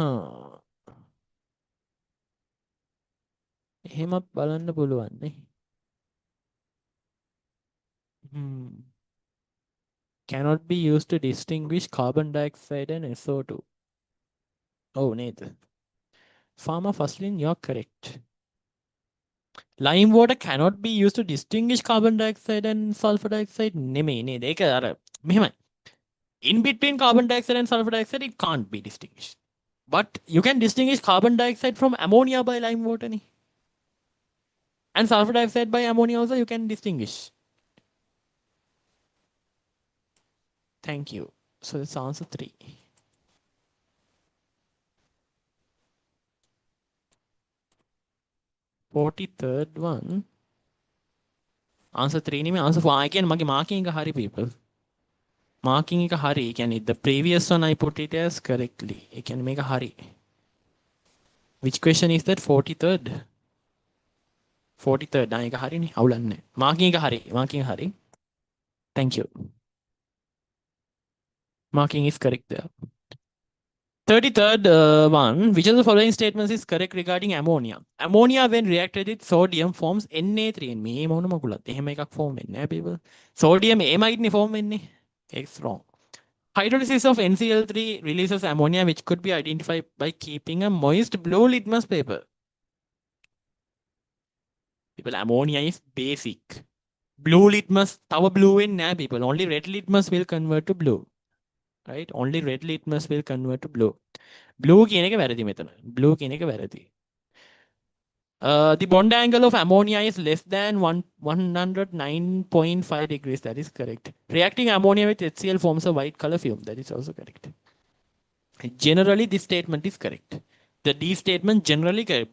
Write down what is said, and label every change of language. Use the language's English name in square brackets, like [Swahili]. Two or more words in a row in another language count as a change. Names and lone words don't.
[Sinhala] එහෙමත් බලන්න පුළුවන් නේ. [English] Cannot be used to distinguish carbon dioxide and SO2. Oh, Nathan. Pharma Faslin, you're correct. Lime water cannot be used to distinguish carbon dioxide and sulfur dioxide. [Sinhala] නෙමෙයි නේද? ඒක අර මෙහෙමයි. [English] In between carbon dioxide and sulfur dioxide, it can't be distinguished. But you can distinguish carbon dioxide from ammonia by lime water. [Sinhala] Ne? [English] And sulfur dioxide by ammonia also you can distinguish. Thank you. So that's answer 3. $43rd one. Answer 3 නෙමෙයි answer 4. I can [Sinhala] මගේ marking එක හරි [English] people. [Sinhala] Marking එක හරි. ඒ කියන්නේ [English] the previous one I put it as correctly. [Sinhala] ඒ කියන්නේ මේක හරි. [English] Which question is that? 43rd. 43rd. [Sinhala] ආ ඒක හරිනේ. අවුලන්නේ. Marking එක හරි. Marking හරි. [English] Thank you. Marking is correct there. 33rd one, which of the following statements is correct regarding ammonia? Ammonia when reacted with sodium forms Na3. [Sinhala] මේ මොන මගුලත් එහෙම එකක් form වෙන්නේ නැහැ people. [English] Sodium amide [Sinhala] නේ form වෙන්නේ. [English] It's wrong. Hydrolysis of NCl3 releases ammonia which could be identified by keeping a moist blue litmus paper. People, ammonia is basic. Blue litmus, [Sinhala] තව blue වෙන්නේ නැහැ people. [English] Only red litmus will convert to blue. Right? Only red litmus will convert to blue. [Sinhala] Blue කියන එක වැරදි මෙතන. Blue කියන එක වැරදි. [English] The bond angle of ammonia is less than 109.5 degrees. That is correct. Reacting ammonia with HCl forms a white color fume. That is also correct. Generally, this statement is correct. The D statement generally correct.